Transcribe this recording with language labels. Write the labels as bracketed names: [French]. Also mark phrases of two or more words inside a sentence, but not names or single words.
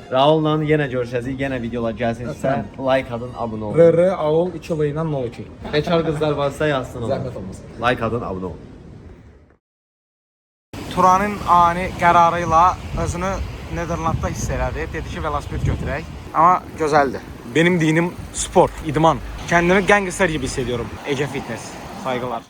[Azerbaijani] Raulla yenə görüşəcəyik, yenə videolar gəlsinizsə, like adın, abunə olun. RR Aul 2 ilə 02. Bekar qızlar varsa yazsın onu. Zəhmət olmasın. Like adın, abunə olun. Turanın ani qərarı ilə özünü Nederlandda hiss elədi. Dedi ki, velosiped götürək. Amma gözəldir. [Turkish] Benim dinim spor, idman. Kendimi gangster gibi hissediyorum. Ece Fitness. Saygılar.